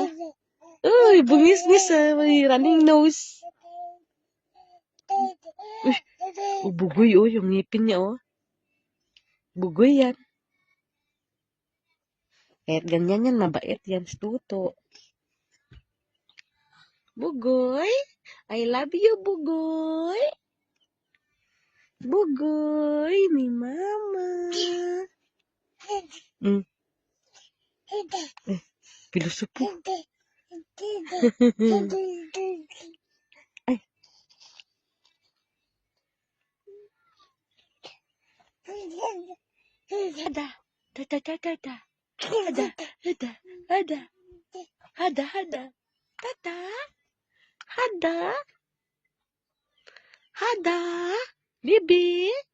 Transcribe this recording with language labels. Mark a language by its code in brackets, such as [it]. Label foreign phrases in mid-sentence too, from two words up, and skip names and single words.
[tl] Uy, bungis-ngis ah. May [en] running nose. [tl] Uy, bugoy oh, yung ngipin niya oh. Bugoy yan. Kahit ganyan yan, mabait yan, Tuto. Bugoy, [en] I love you, [tl] Bugoy. Bugoy ni Mama. Pilosopo. Ay. Ada. Ada. Ada. Ada. Ada. Ada. Ada. Ada. Tata. Ada. Ada. Bibi.